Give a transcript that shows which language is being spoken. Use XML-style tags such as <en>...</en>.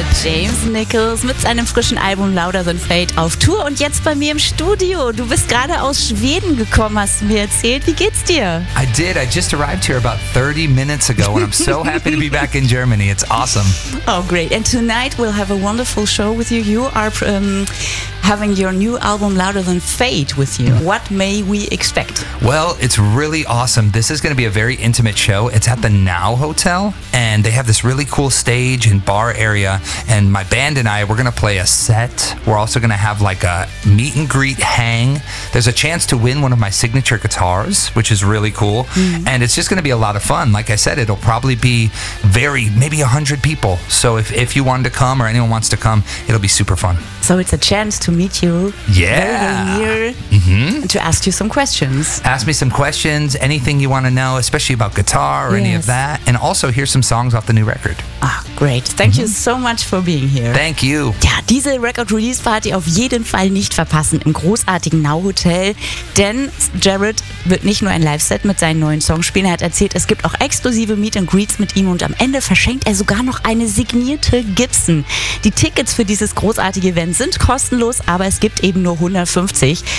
<de>James Nichols mit seinem frischen Album Louder Than Fate auf Tour und jetzt bei mir im Studio. Du bist gerade aus Schweden gekommen, hast du mir erzählt. Wie geht's dir?</de> <en>I did. I just arrived here about 30 minutes ago and I'm so happy to be back in Germany. It's awesome. Oh, great. And tonight we'll have a wonderful show with you. You are having your new album Louder Than Fate with you. What may we expect? Well, it's really awesome. This is going to be a very intimate show. It's at the Now Hotel and they have this really cool stage and bar area, and my band and I, we're going to play a set. We're also going to have like a meet and greet hang. There's a chance to win one of my signature guitars, which is really cool. Mm-hmm. And it's just going to be a lot of fun. Like I said, it'll probably be maybe 100 people. So if you wanted to come or anyone wants to come, it'll be super fun. So it's a chance to meet you. Yeah. Very near. Mm-hmm. To ask you some questions. Ask me some questions, anything you want to know, especially about guitar or yes. any of that. And also hear some songs off the new record. Ah, great. Thank mm-hmm. you so much for being here. Thank you.</en> <de>Ja, diese Record-Release-Party auf jeden Fall nicht verpassen im großartigen Now Hotel. Denn Jared wird nicht nur ein Live-Set mit seinen neuen Songs spielen. Er hat erzählt, es gibt auch exklusive Meet and Greets mit ihm. Und am Ende verschenkt er sogar noch eine signierte Gibson. Die Tickets für dieses großartige Event sind kostenlos, aber es gibt eben nur 150.</de>